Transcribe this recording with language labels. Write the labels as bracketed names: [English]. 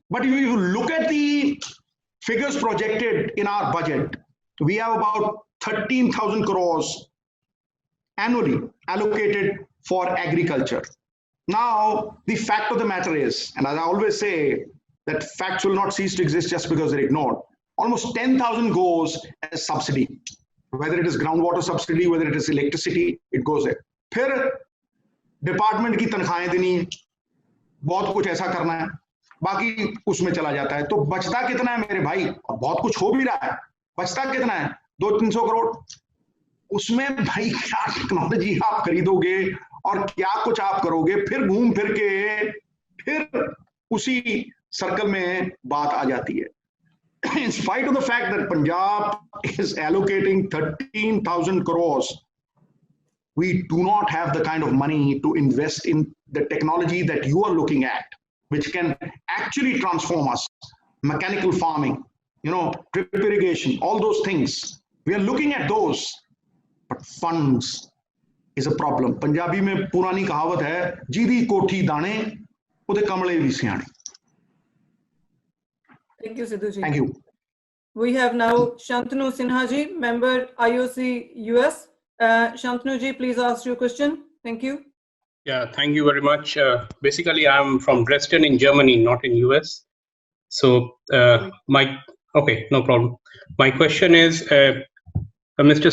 [English] But if you look at the figures projected in our budget, we have about 13,000 crores annually allocated for agriculture. Now, the fact of the matter is, and as I always say, that facts will not cease to exist just because they're ignored. Almost 10,000 goes as subsidy. Whether it is groundwater subsidy, whether it is electricity, it goes there. [Hindi] फिर department की तनख्वाहें देनी, बहुत कुछ ऐसा करना है, बाकी उसमें चला जाता है. तो बचता कितना है मेरे भाई? और बहुत कुछ हो भी रहा है. बचता कितना है? 200-300 करोड़. उसमें भाई क्या टेक्नोलॉजी आप खरीदोगे और क्या कुछ आप करोगे? फिर घूम फिर के फिर उसी सर्कल में बात आ जाती है. [English] In spite of the fact that Punjab is allocating 13,000 crores, we do not have the kind of money to invest in the technology that you are looking at, which can actually transform us. Mechanical farming, drip irrigation, all those things. We are looking at those, but funds is a problem. [Hindi] Punjabi में पुरानी कहावत है, [Punjabi] जीदी कोठी दाने, उदे कमले भी सियाने. [English] Thank you, Sidhuji. Thank you. We have now Shantanu Sinhaji, member IOC US. Shantanu ji, please ask your question. Thank you. Yeah, thank you very much. Basically, I'm from Dresden in Germany, not in US. So okay, no problem. My question is, Mr.